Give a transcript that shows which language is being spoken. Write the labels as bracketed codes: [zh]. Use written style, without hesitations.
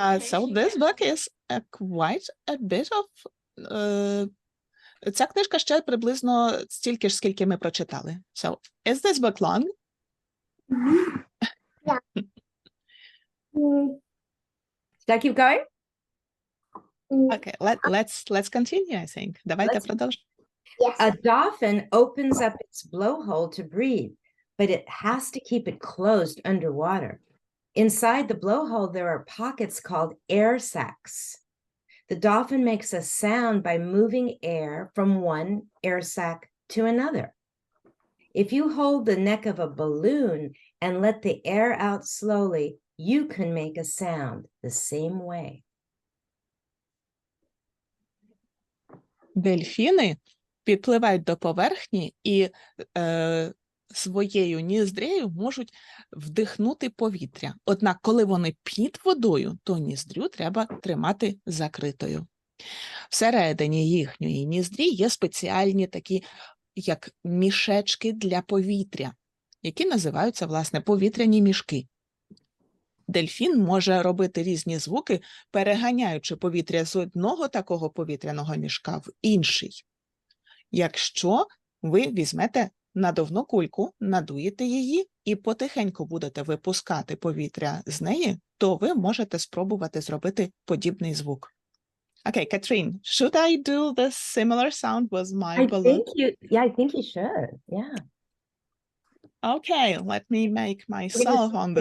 [en] So this book is quite a bit of... [uk] Ця книжка ще приблизно стільки ж, скільки ми прочитали. [en] So, is this book long? Yeah. Should I keep going? Okay, let's continue, I think. [uk] Давайте продовжимо. [en] Yes. A dolphin opens up its blowhole to breathe, but it has to keep it closed underwater. Inside the blowhole, there are pockets called air sacs. The dolphin makes a sound by moving air from one air sac to another. If you hold the neck of a balloon and let the air out slowly, you can make a sound the same way. [uk] Дельфіни підпливають до поверхні і своєю ніздрею можуть вдихнути повітря. Однак, коли вони під водою, то ніздрю треба тримати закритою. Всередині їхньої ніздрі є спеціальні такі, як мішечки для повітря, які називаються, власне, повітряні мішки. Дельфін може робити різні звуки, переганяючи повітря з одного такого повітряного мішка в інший. Якщо ви візьмете надувну кульку, надуєте її і потихеньку будете випускати повітря з неї, то ви можете спробувати зробити подібний звук. [en] Okay, Katharine, should I do the similar sound with my balloon? I think you should. Yeah. Okay, let me make myself on the